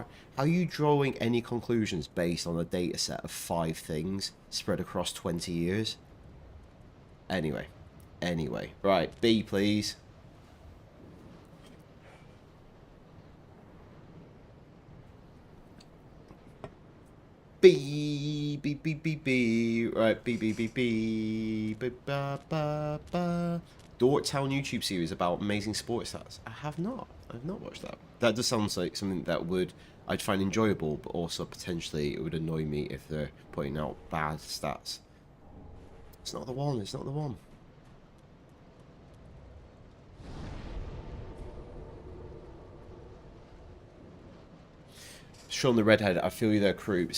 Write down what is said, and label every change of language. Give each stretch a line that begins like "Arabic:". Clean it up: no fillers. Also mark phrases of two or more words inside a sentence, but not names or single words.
English: How are you drawing any conclusions based on a data set of 5 things spread across 20 years? Anyway. Right, B, please. B, B, B, B, B. Right, B, B, B, B. Ba, ba, ba, ba. Dorktown YouTube series about amazing sports stats. I've not watched that. That does sound like something that I'd find enjoyable, but also potentially it would annoy me if they're putting out bad stats. It's not the one. It's not the one. Sean the Redhead, I feel you there, Krupa.